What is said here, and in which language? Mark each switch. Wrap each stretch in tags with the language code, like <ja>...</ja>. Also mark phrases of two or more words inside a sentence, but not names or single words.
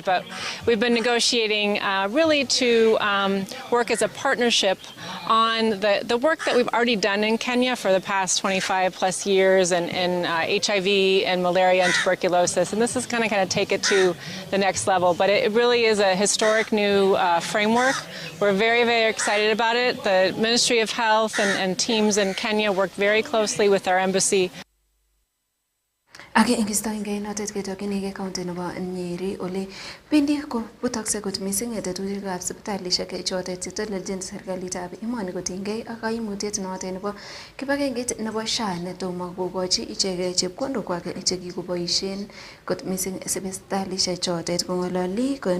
<en>But we've been negotiating really to work as a partnership on the work that we've already done in Kenya for the past 25 plus years in HIV and malaria and tuberculosis. And this is kind of take it to the next level. But it really is a historic new framework. We're very, very excited about it. The Ministry of Health and teams in Kenya work very closely with our embassy.</en> <kln>Age ingistoinge notet ketokchinigei county nebo Nyeri ole bendi kobutakse kot missing tetutikab sipitalisiek chotet chetelelchin serikalitab emoni kotinygei ak kaimutiet notet nebo kibagengeit nebo SHA netomo kokochi ichek chepkondokwak chekikoboisien kot missing sipitalisiek chotet kongololi en</kln>